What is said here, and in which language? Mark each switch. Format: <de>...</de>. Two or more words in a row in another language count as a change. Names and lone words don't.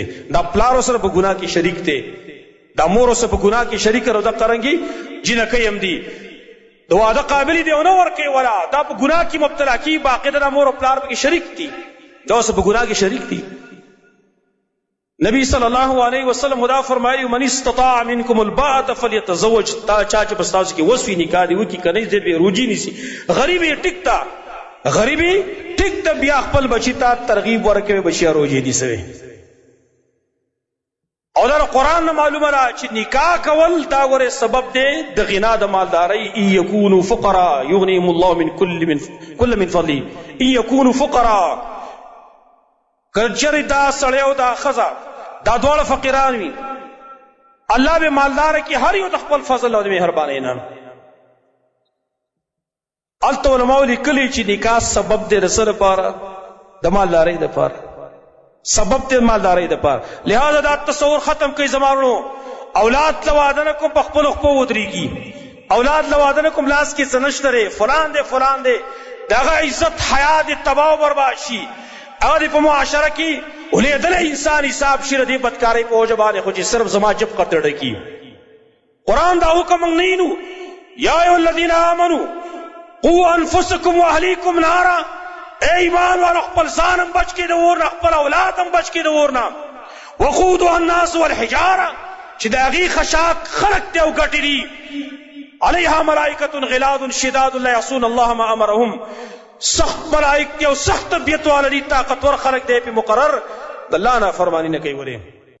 <ps>دا پلار ورسره په ګناه کې شریک دی دا مور ورسره په ګناه کې شریک او دا قرنګي جنکۍ هم دي د واده قابل دی او نه ورکوي ولا دا په ګناه کې مبتلا کېږي باقاعده دا مور او پلار پکې شریک دي دا اوس په ګناه کې شریک دي. نبی صلی الله علیه وسلم دا فرمایي</ps> <ar>من استطاع منکم الباءة فلیتزوج</ar> <ps>تا چا چې په ستاسو کې وس وي نکاح دې وکړي که نه دې روجي نیسي. غریب یې ټیک ته غریبي ټیک ته بیا خپل بچي ته ترغیب ورکوي بچیه روجې نیسوي. او دا قرآن نه معلومه ده چې نکاح کول دا ورې سبب دی د غنا د مالدارۍ.</ps> <ar>ان یکونوا فقراء یغنیهم الله من کل من فضله ان یکونوا فقراء</ar> <ps>که چېرې دا سړی او دا ښځه دا دواړه فقیران وي الله به مالداره کړي هر یو د خپل فضل او د مهربانۍ نه. هلته علماو لیکلي چې نکاح سبب دی د څه لپاره د مالدارۍ دپاره سبب دی مالدارۍ دپاره. لہذا دا تصور ختم کوي زما ورونو اولاد له واده نه کوم په خپلو خپو ودرېږي اولاد له واده نه کوم لاس کې څه نشته دی فلان دی د هغه عزت حیا دې تباه و برباد شي هغه دې په معاشره کې ولیدلی انسان حساب شي د دې بدکارۍ په وجه باندې خو چې صرف زما جب قطره کي. قرآن دا حکم موږ نه یینو</ps> <ar>یا ایها الذین آمنوا قوا انفسکم واهلیکم نارا</ar> <ur>اے ایمان والو</ur> <ps>خپل ځان هم بچ کړئ د اور نه خپل اولاد هم بچ کړئ د اور نه.</ps> <ar>وقودها الناس والحجاره</ar> <ps>چې د هغې خشاک خلق دی او ګټې دي</ps> <ar>علیها ملائکة غلاظ شداد لا یعصون الله ما امرهم</ar> <ps>سخت ملائک دی او سخت طبیعت والا دي طاقتور خلق دی په مقرر د الله نافرماني نه کوي. ولې</ps>